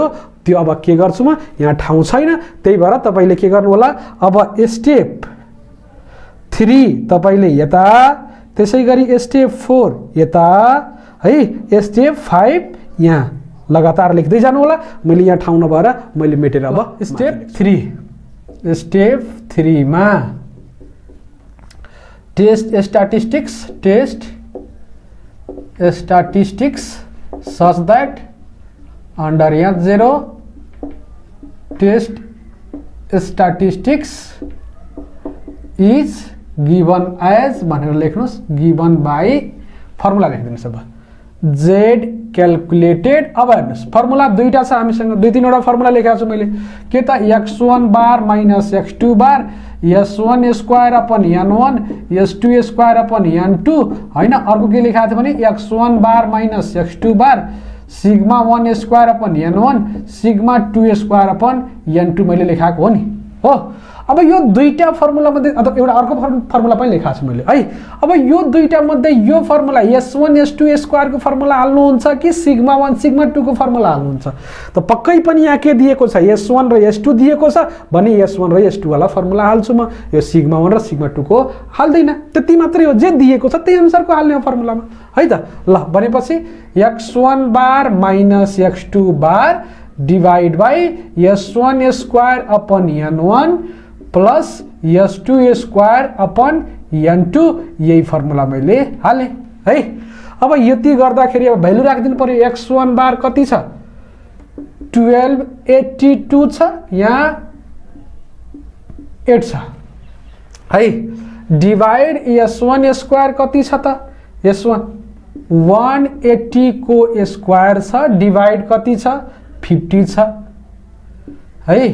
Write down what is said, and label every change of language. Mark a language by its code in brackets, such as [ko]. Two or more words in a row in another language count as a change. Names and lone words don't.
[ne] त्यो अब के गर्छु म, यहाँ ठाउँ छैन, त्यही भएर तपाईले के गर्नु होला, अब स्टेप 3 तपाईले यता, त्यसैगरी स्टेप 4 यता है, स्टेप 5 यहाँ लगातार लेख्दै जानु होला। मैले यहाँ ठाउँ नभएर मैले मेटेर अब स्टेप 3 मा [en] test statistics such that under H0 test statistics is given as [ne] भनेर लेख्नुस्, [en] given by [ne] फर्मुला लेखिदिनुस्। अब [en] z calculated, [ne] अब हेर्नुस् फर्मुला दुईटा छ हामीसँग, दुई तीनवटा फर्मुला लेखेको छु मैले, के त [en] x1 bar minus x2 bar, s1 square upon n1 s2 square upon n2 [ne] हैन। अर्को के लेखेको थियो भने [en] x1 bar minus x2 bar sigma 1 square upon n1 sigma 2 square upon n2 [ne] मैले लेखाएको हो नि हो। अब यो दुईटा फर्मुला मध्ये अथवा एउटा अर्को फर्मुला पनि लेखाएको छु मैले है। अब यो दुईटा मध्ये यो फर्मुला S1 S2 स्क्वायर को फर्मुला हाल्नुहुन्छ कि सिग्मा 1 सिग्मा 2 को फर्मुला हाल्नुहुन्छ? त पक्कै पनि यहाँ के दिएको छ, S1 र S2 दिएको छ भने S1 र S2 वाला फर्मुला हाल्छु म, यो सिग्मा 1 र सिग्मा 2 को हाल्दैन। त्यति मात्रै हो, जे दिएको छ त्यही अनुसारको हाल्ने हो फर्मुलामा है त। ल भनेपछि [en] x1 bar minus x2 bar divide by S1 square upon n1 plus S2 square upon n2, [ne] यही फर्मुला मैले हाले है। अब यति गर्दाखेरि अब भ्यालु राखिदिनु पर्यो। x1 बार कति छ, 1282 छ, यहाँ 8 छ है। [en] divide S1 square [ne] कति छ त, S1 180 को स्क्वायर छ, डिवाइड कति छ 50 छ है।